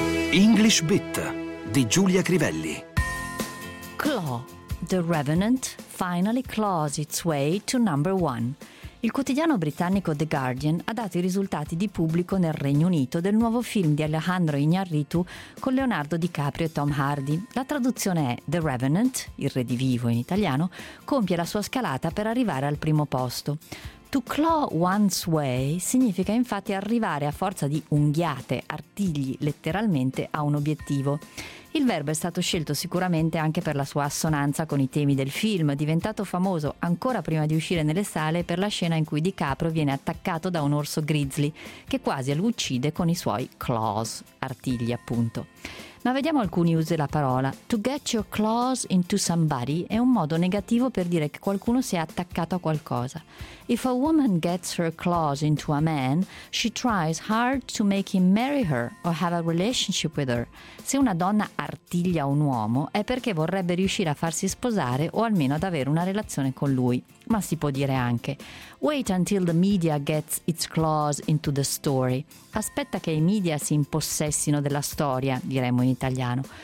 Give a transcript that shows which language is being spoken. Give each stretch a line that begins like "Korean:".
Italian: English Bit di Giulia Crivelli.
English: Claw. The Revenant finally claws its way to number one.
Italian: Il quotidiano britannico The Guardian ha dato i risultati di pubblico nel Regno Unito del nuovo film di Alejandro Iñárritu con Leonardo DiCaprio e Tom Hardy. La traduzione è The Revenant, il re di vivo in italiano, compie la sua scalata per arrivare al primo posto.
English: To claw one's way
Italian: significa infatti arrivare a forza di unghiate, artigli, letteralmente, a un obiettivo. Il verbo è stato scelto sicuramente anche per la sua assonanza con i temi del film, diventato famoso ancora prima di uscire nelle sale per la scena in cui DiCaprio viene attaccato da un orso grizzly, che quasi lo uccide con i suoi claws, artigli appunto. Ma vediamo alcuni usi della parola.
English: To get your claws into somebody
Italian: è un modo negativo per dire che qualcuno si è attaccato a qualcosa.
English: If a woman gets her claws into a man, she tries hard to make him marry her or have a relationship with her.
Italian: Se una donna artiglia un uomo è perché vorrebbe riuscire a farsi sposare o almeno ad avere una relazione con lui. Ma si può dire anche:
English: wait until the media gets its claws into the story.
Italian: Aspetta che i media si impossessino della storia, diremmo in italiano.